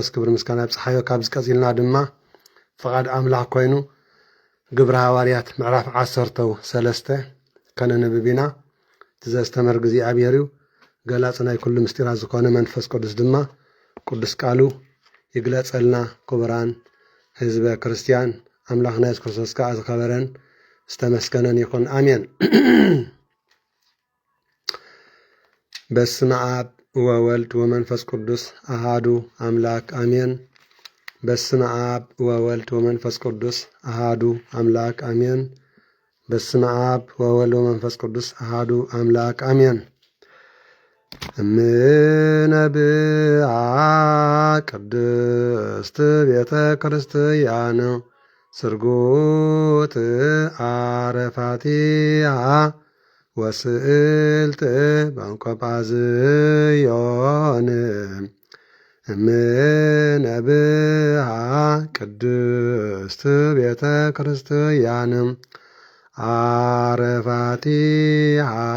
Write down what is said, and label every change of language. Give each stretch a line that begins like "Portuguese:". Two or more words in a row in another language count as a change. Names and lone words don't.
Tigrinya: ክብሪ ምስጋና ይብፅሓዮ። ካብ ዝቀፂልና ድማ ፍቓድ አምላኽ ኮይኑ ግብረ ሃዋርያት ምዕራፍ 13 ከነንብብ ኢና። እቲ ዘስተምር እግዚአብሔር እዩ። ገላፂ ናይ ኩሉ ምስጢራት ዝኾነ መንፈስ ቅዱስ ድማ ቅዱስ ቃሉ ይግለጸልና። ክቡራን ህዝበ ክርስቲያን አምላኽና ኢየሱስ ክርስቶስ ከዓ ዝኸበረን ዝተመስገነን ይኹን አሜን።
Geez: በስመ አብ ወወልድ ወመንፈስ ቅዱስ አሃዱ አምላክ አሜን። በስመ አብ ወወልድ ወመንፈስ ቅዱስ አሃዱ አምላክ አሜን። በስመ አብ ወወልድ ወመንፈስ ቅዱስ አሃዱ አምላክ አሜን። እምነብአ ቅድስት ቤተ ክርስቲያን ስርጉት አረፋቲሃ ወስእልት ባንቆጳዝዮን እምነብአ ቅድስት ቤተ ክርስቲያን አረፋቲሃ